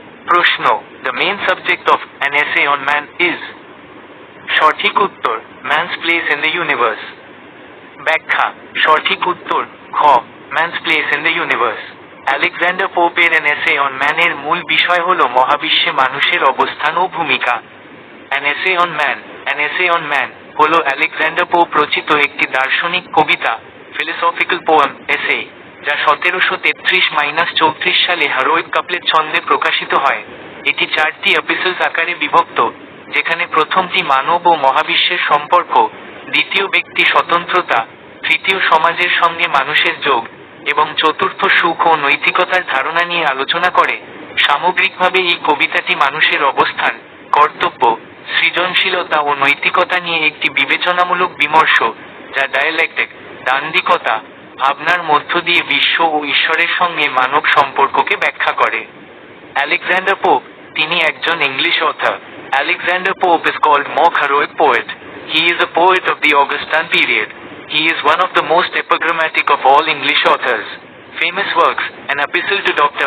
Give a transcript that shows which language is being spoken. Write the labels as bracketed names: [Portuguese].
[English] প্রশ্ন, the main subject of an essay on man is? [Bangla] সঠিক উত্তর, [English] man's place in the universe। [Bangla] ব্যাখ্যা, সঠিক উত্তর খ, [English] man's place in the universe। [Bangla] Alexander পোপের an essay on man এর মূল বিষয় হল মহাবিশ্বে মানুষের অবস্থান ও ভূমিকা। an essay on man হল আলেকজান্ডার পোপ রচিত একটি দার্শনিক কবিতা, [English] philosophical poem essay, [Bangla] যা 1733-34 সালে হারোইক কাপলেট ছন্দে প্রকাশিত হয়। এটি 4টি এপিসোড আকারে বিভক্ত, যেখানে প্রথমটি মানব ও মহাবিশ্বের সম্পর্ক, দ্বিতীয় ব্যক্তি স্বতন্ত্রতা, তৃতীয় সমাজের সঙ্গে মানুষের যোগ, এবং চতুর্থ সুখ ও নৈতিকতার ধারণা নিয়ে আলোচনা করে। সামগ্রিকভাবে এই কবিতাটি মানুষের অবস্থান, কর্তব্য, সৃজনশীলতা ও নৈতিকতা নিয়ে একটি বিবেচনামূলক বিমর্ষ, যা ডায়ালেক্টিক, দান্দিকতা, ভাবনার মধ্য দিয়ে বিশ্ব ও ঈশ্বরের সঙ্গে মানব সম্পর্ককে ব্যাখ্যা করে। আলেকজান্ডার পোপ, তিনি একজন English author. [English] Alexander Pope is called mock heroic poet. He is a poet of the Augustan period. He is one of the most epigrammatic of all English authors. Famous works: An Epistle to Dr.